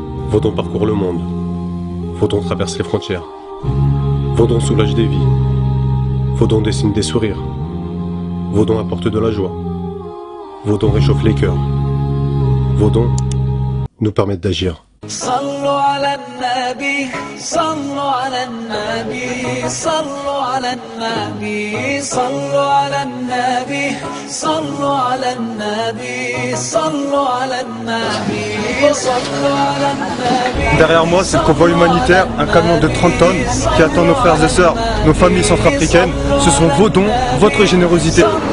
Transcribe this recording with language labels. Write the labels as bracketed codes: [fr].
[fr] Vaudon parcourt le monde. Vaudon traverse les frontières. Vaudon soulage des vies. Vaudon dessine des sourires. Vaudon apporte de la joie. Vaudon réchauffe les cœurs. Vaudon nous permet d'agir. [ar] صلوا على النبي صلوا على النبي صلوا على النبي صلوا على النبي صلوا على النبي صلوا على النبي صلوا على النبي. [fr] Derrière moi, c'est le convoi humanitaire, un camion de 30 tonnes qui attend nos frères et sœurs, nos familles centrafricaines. Ce sont vos dons, votre générosité.